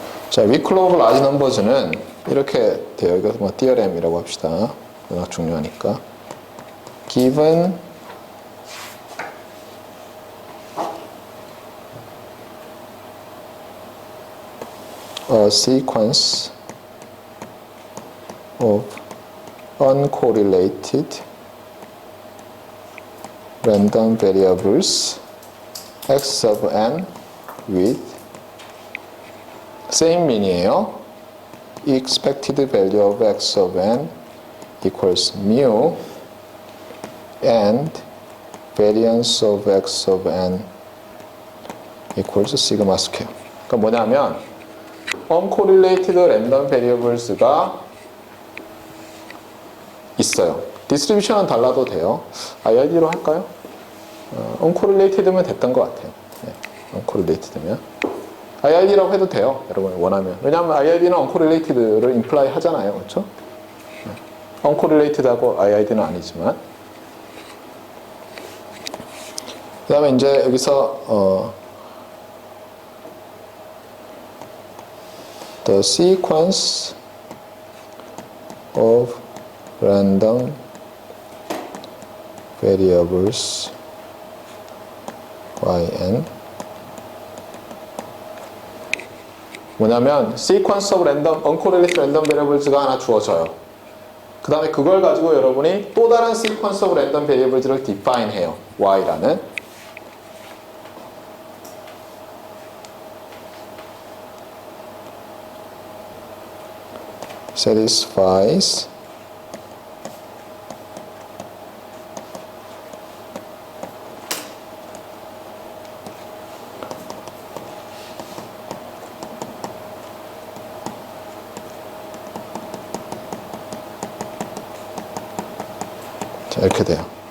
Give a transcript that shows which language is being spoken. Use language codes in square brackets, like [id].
[ko] 자, 위클 오브 라지 넘버즈는 이렇게 돼요. 이거 뭐 디어렘이라고 합시다. 워낙 중요하니까. [en] given a sequence of uncorrelated random variables x of n with same mean이에요. expected value of x of n equals mu and variance of x of n equals sigma square. [ko] 그러니까 뭐냐면 [en] uncorrelated random variables [ko] 가 있어요. 디스트리뷰션은 달라도 돼요. IID로 할까요? uncorrelated면 됐던 것 같아요. uncorrelated면 IID라고 해도 돼요. 여러분 원하면. 왜냐하면 IID는 uncorrelated를 imply 하잖아요. 그렇죠? uncorrelated하고 IID는 아니지만. 그 다음에 이제 여기서 [en] the sequence of random variables yn [ko] 뭐냐면 [en] sequence of random uncorrelated random variables [ko] 가 하나 주어져요. 그 다음에 그걸 가지고 여러분이 또 다른 [en] sequence of random variables [ko] 를 define 해요. y라는 [en] satisfies [ko] 자, 이렇게 돼요.